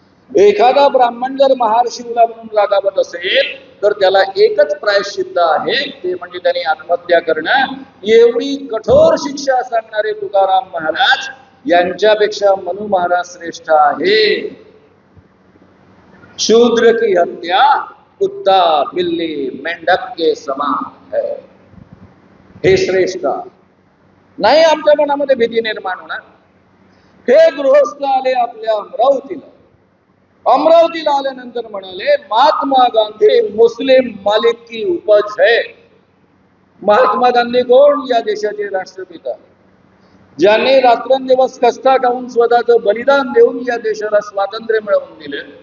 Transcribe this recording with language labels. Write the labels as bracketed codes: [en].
[mr] एखादा ब्राह्मण जर महार्षीला म्हणून रागावत असेल तर त्याला एकच प्रायश्चित्त आहे, ते म्हणजे त्याने आत्महत्या करणं. एवढी कठोर शिक्षा सांगणारे तुकाराम महाराज यांच्यापेक्षा मनु महाराज श्रेष्ठ आहे. [hi] शूद्र की हत्या कुत्ता बिल्ली मेंढक के समान है, [mr] हे श्रेष्ठ नाही. आमच्या मनामध्ये भीती निर्माण होणार. हे गृहस्थ आले आपल्या अमरावतीला. अमरावतीला आल्यानंतर म्हणाले, [hi] महात्मा गांधी मुस्लिम मालिक की उपज है. [mr] महात्मा गांधी कोण? या देशाचे राष्ट्रपिता, ज्यांनी रात्रंदिवस कष्टा खाऊन स्वतःचं बलिदान देऊन या देशाला स्वातंत्र्य मिळवून दिले.